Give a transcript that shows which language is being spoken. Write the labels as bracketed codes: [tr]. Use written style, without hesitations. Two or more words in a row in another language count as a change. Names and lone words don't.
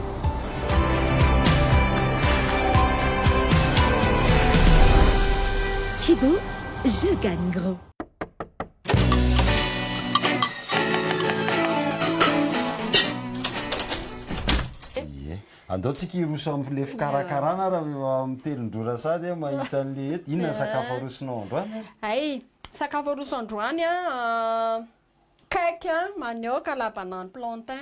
[mg] Kibo, [fr] je gagne gros. [mg] Andaotsika iroso amin'le fikarakarana raha mitelindrora sady mahita an'le eto. Inona sakafo arosonao androany? Ay, sakafo aroso androany cake manioka [fr] la banane plantain.